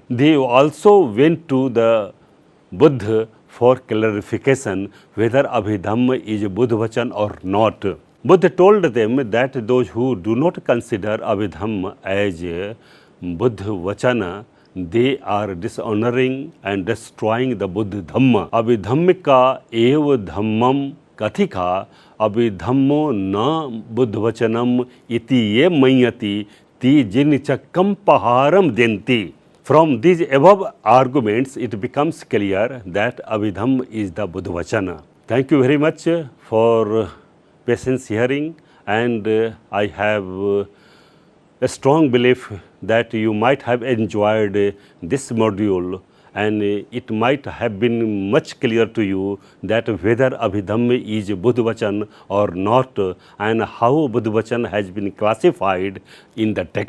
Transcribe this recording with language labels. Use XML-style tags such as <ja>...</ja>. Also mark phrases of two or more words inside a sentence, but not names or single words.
<en>They also went to the Buddha for clarification whether Abhidhamma is Buddhavacana or not. Buddha told them that those who do not consider Abhidhamma as Buddhavacana, they are dishonoring and destroying the Buddha Dhamma.</en> <pi>Abhidhammika eva dhammam kathika abhidhammo na buddhavacanam iti ye mayati ti jinichakam paharam denti.</pi> <en>From these above arguments, it becomes clear that Abhidhamma is the Buddhavacana. Thank you very much for patience hearing, and I have a strong belief that you might have enjoyed this module, and it might have been much clear to you that whether Abhidhamma is Buddhavacana or not, and how Buddhavacana has been classified in the text.</en>